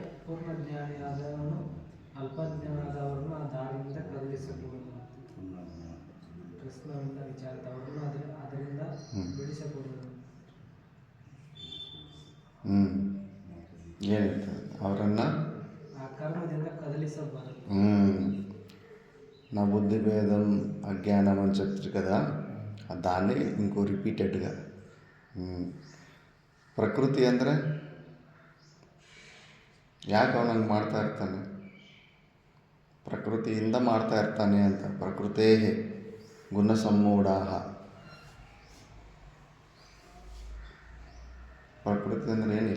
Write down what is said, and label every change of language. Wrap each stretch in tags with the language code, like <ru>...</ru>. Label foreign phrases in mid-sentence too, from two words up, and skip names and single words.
<kn>ಪೂರ್ಣಜ್ಞಾನಿಯಾದವನು ಅಲ್ಪಜ್ಞಾನದವರನ್ನು ಆ ದಾರಿಯಿಂದ ಕದಲಿಸಬಹುದು. ಕೃಷ್ಣವಿಂದ ವಿಚಾರಿದವರನ್ನು ಅದರಿಂದ ಬಿಡಿಸಬಹುದು. ಏನಿರ್ತದೆ ಅವರನ್ನು ಆ ಕರ್ಮದಿಂದ ಕದಲಿಸಬಾರದು.</kn> <te>నా బుద్ధి భేదం అజ్ఞానం అని చెప్తారు కదా, దాన్ని ఇంకో రిపీటెడ్గా.</te> <kn>ಪ್ರಕೃತಿ ಅಂದರೆ ಯಾಕೆ ಅವನಂಗೆ ಮಾಡ್ತಾ ಇರ್ತಾನೆ, ಪ್ರಕೃತಿಯಿಂದ ಮಾಡ್ತಾ ಇರ್ತಾನೆ ಅಂತ.</kn> <sa>ಪ್ರಕೃತೇ ಗುಣಸಮ್ಮೂಢಾಹ.</sa> <kn>ಪ್ರಕೃತಿ ಅಂದರೆ ಏನಿಲ್ಲ,</kn>